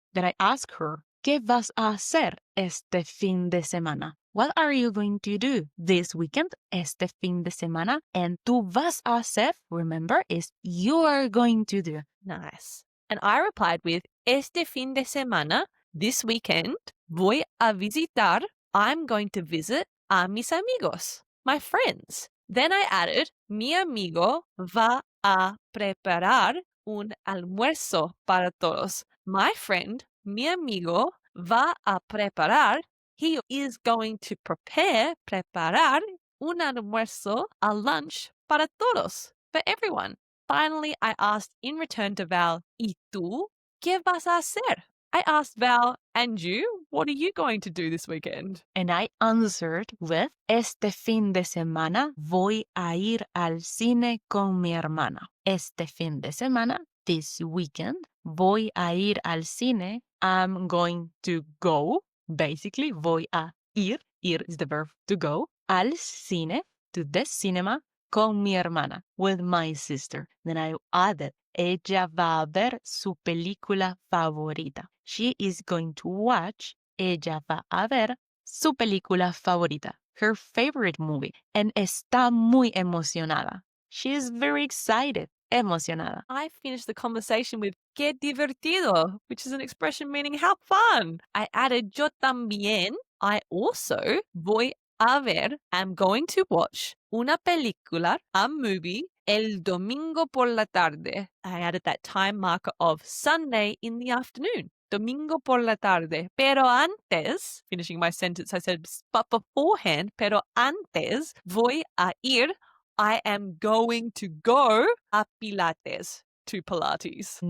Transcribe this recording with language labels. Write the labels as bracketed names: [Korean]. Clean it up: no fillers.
[English] Then I asked her, [Spanish] ¿Qué vas a hacer este fin de semana? [English] What are you going to do this weekend, este fin de semana? And tú vas a hacer, remember, is you are going to do. Nice. And I replied with, [Spanish] este fin de semana, [English] this weekend, [Spanish] voy a visitar, [English] I'm going to visit [Spanish] a mis amigos, [English] my friends. Then I added, [Spanish] mi amigo va a preparar un almuerzo para todos. [English] My friend, mi amigo, [Spanish] va a preparar, [English] he is going to preparar [Spanish] un almuerzo, [English] a lunch [Spanish] para todos, [English] for everyone. Finally, I asked in return to Val, ¿y tú? [Spanish] ¿Qué vas a hacer? [English] I asked Val, and you? What are you going to do this weekend? And I answered with, [Spanish] este fin de semana voy a ir al cine con mi hermana. Este fin de semana, [English] this weekend, [Spanish] voy a ir al cine. [English] I'm going to go, basically, voy a ir. Ir is the verb to go. Al cine, to the cinema, [Spanish] con mi hermana, [English] with my sister. Then I added, [Spanish] ella va a ver su película favorita. [English] She is going to watch, [Spanish] ella va a ver su película favorita, [English] her favorite movie, [Spanish] and está muy emocionada. [English] She is very excited, emocionada. I finished the conversation with qué divertido, which is an expression meaning how fun. [Spanish] I added yo también, I also voy a ver, [English] am going to watch [Spanish] una película, [English] a movie, [Spanish] el domingo por la tarde. [English] I added that time marker of Sunday in the afternoon. Domingo por la tarde. Pero antes, finishing my sentence, I said, but beforehand, [Spanish] pero antes, voy a ir, [English] I am going to go a Pilates, to Pilates.